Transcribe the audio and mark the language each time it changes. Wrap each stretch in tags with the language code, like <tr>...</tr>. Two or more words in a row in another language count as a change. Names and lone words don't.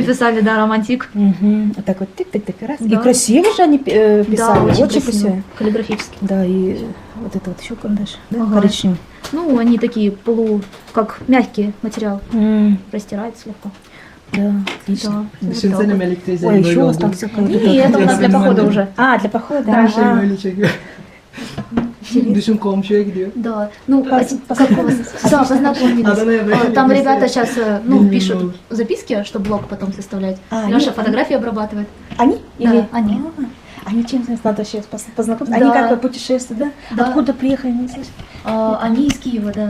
<ru>писали, да, романтик. Мгм. Вот так вот тык-тык-тык раз. И Да. красиво же они писали, Да, очень, красиво. Каллиграфически. Да, и вот это вот еще карандаш, да, Ага. коричневый. Ну, они такие как мягкий материал. Растирается слегка. Да, отлично. Да.</ru> <tr>Düşünsene Melek teyzenin</tr> <ru>Ой,</ru> <tr>böyle</tr> <ru>еще у вас</ru> <tr>olduğunu.</tr> <ru>там всякое. вот И это у нас для похода уже. А, для похода.</ru> <tr>Her şey</tr> <ru>Ага.</ru> <tr>böyle çekiyor. Düşün komşuya gidiyor.</tr> <ru>Да. Ну, как у вас? Познакомились. Да, познакомились. Наверное, А, Там если- ребята сейчас Ну, пишут ну. записки, что блог потом составлять. А, Леша нет. фотографии обрабатывает. Они? Да, Или? они. А, они чем надо сейчас познакомиться? Да. Они как бы путешествуют, да? Да. Откуда приехали? Не слышишь? Они из Киева, да.</ru>